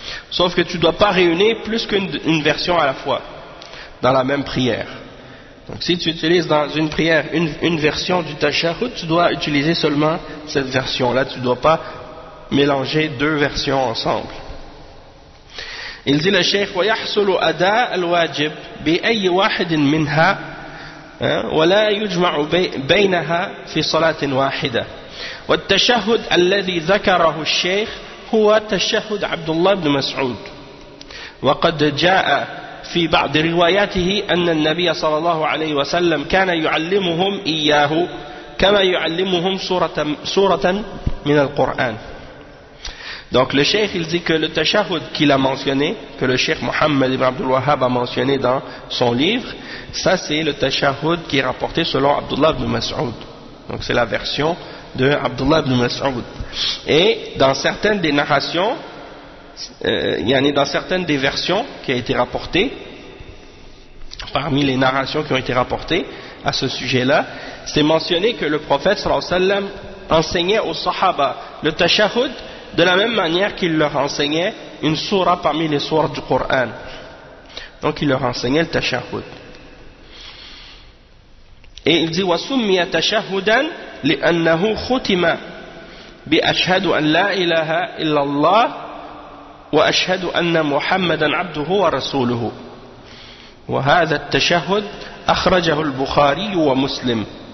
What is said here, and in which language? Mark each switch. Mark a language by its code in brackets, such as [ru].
[fr] Sauf que tu ne dois pas réunir plus qu'une version à la fois dans la même prière. Donc si tu utilises dans une prière une version du tashahhud, tu dois utiliser seulement cette version-là, tu ne dois pas mélanger deux versions ensemble. Il dit le cheikh [ar] ويحصل أداء الواجب بأي واحد منها ولا يجمع بينها في صلاة واحدة والتشهد الذي ذكره الشيخ هو تشهد عبد الله بن مسعود وقد جاء في بعض رواياته أن النبي صلى الله عليه وسلم كان يعلمهم إياه كما يعلمهم سورة من القرآن. [fr] Donc le cheikh il dit que le tashahhud qu'il a mentionné, que le cheikh Mohammed ibn Abdul Wahhab a mentionné dans son livre, ça c'est le tashahhud qui est rapporté selon Abdullah ibn Mas'ud. Donc c'est la version de Abdullah ibn Mas'ud. Et dans certaines des narrations, dans certaines des versions qui a été rapportées, parmi les narrations qui ont été rapportées à ce sujet-là, c'est mentionné que le prophète sallallahu alayhi wa sallam enseignait aux sahaba le tashahhud de la même manière qu'il leur enseignait une sourate parmi les sourates du Coran. Donc il leur enseignait le tashahhud. Et il dit [ar] وَسُمِّيَ تَشَهُّدًا لِأَنَّهُ خُتِمَ بِأَشْهَدُ أَنْ لَا إِلَهَ إِلَّا اللَّهِ وَأَشْهَدُ أَنَّ مُحَمَّدًا عَبْدُهُ وَرَسُولُهُ وهذا التشهد أخرجه البخاري ومسلم.